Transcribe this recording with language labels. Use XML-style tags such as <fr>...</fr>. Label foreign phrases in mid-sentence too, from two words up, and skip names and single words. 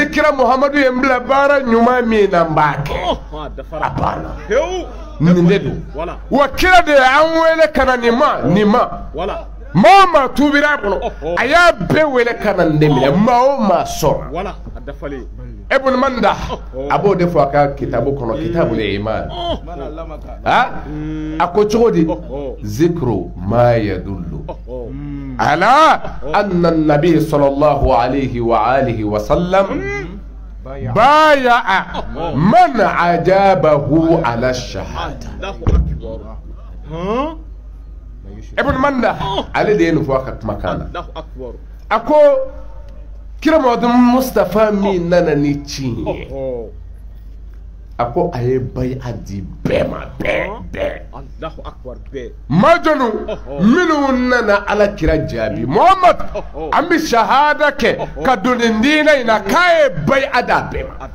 <bm>kira Muhamadu ye n bila baara ɲuman min na n b'a kɛ a banna nin de don wa kira de y'an wele ka na nin ma maa o maa tuubira a kɔnɔ a y'a bɛɛ wele ka na nin de minɛ maa o maa sɔrɔ Ibn Manda a b'o de fɔ a ka kitabu kɔnɔ</bm> <ar>كتاب الإيمان</ar> <bm>a ko cogo di</bm> <ar>ذكر ما يدل على أن النبي صلى الله عليه وآله وسلم بايع من أجابه على الشهادة.</ar> <bm>Ibn Manda ale de ye nin fɔ a ka kumakan na a ko kira Muhammadu Mustafa min nana ni tiɲɛ ye ako aye bay'a di bɛɛ ma bɛɛ</bm> <ar>الله أكبر bɛɛ</ar> <bm>majonu minnu nana ala kira jaabi Muhammad an bɛ shahada kɛ ka don nin diinɛ in na k'a ye bay'a da bɛɛ ma</bm>